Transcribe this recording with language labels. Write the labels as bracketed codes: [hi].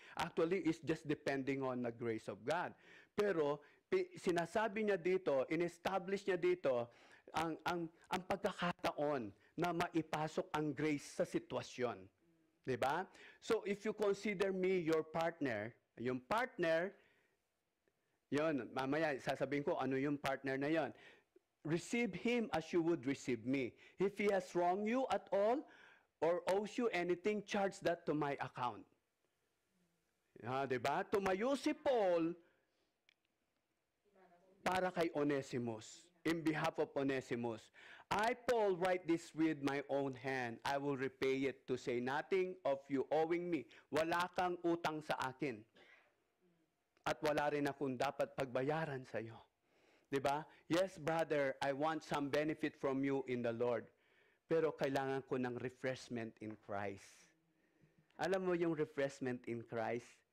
[en] Actually, it's just depending on the grace of God. [tl] Pero, sinasabi niya dito, in-establish niya dito, ang pagkakataon na maipasok ang grace sa sitwasyon. Diba? So, [en] if you consider me your partner, [tl] yung partner, yon, mamaya sasabihin ko ano yung partner na yon. [en] Receive him as you would receive me. If he has wronged you at all or owes you anything, charge that to my account. Diba? [tl] Tumayo si Paul para kay Onesimus. [en] In behalf of Onesimus. I, Paul, write this with my own hand. I will repay it, to say nothing of you owing me. [tl] Wala kang utang sa akin. At wala rin akong dapat pagbayaran sa iyo. Diba? [en] Yes, brother, I want some benefit from you in the Lord. [tl] Pero kailangan ko ng [en] refreshment in Christ. [tl] Alam mo yung refreshment in Christ?